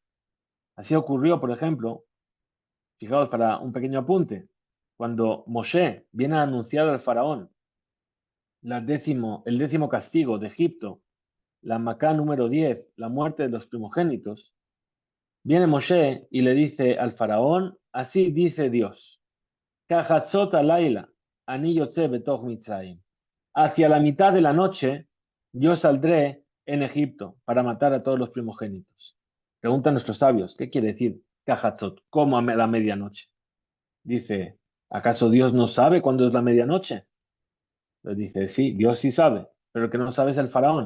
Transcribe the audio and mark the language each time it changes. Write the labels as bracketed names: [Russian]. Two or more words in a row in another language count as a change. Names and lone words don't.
[Spanish] Así ocurrió, por ejemplo, fijaos para un pequeño apunte, cuando Moshe viene a anunciar al faraón el décimo castigo de Egipto, la Macá número 10, la muerte de los primogénitos, viene Moshe y le dice al faraón, así dice Dios, [Hebrew] כחצות הלילה אני יוצא בתוך מצרים. [Spanish] Hacia la mitad de la noche yo saldré en Egipto para matar a todos los primogénitos. Preguntan nuestros sabios, ¿qué quiere decir Kahatzot? ¿Cómo a la medianoche? Dice, ¿acaso Dios no sabe cuándo es la medianoche? Le dice, sí, Dios sí sabe, pero el que no sabe es el faraón.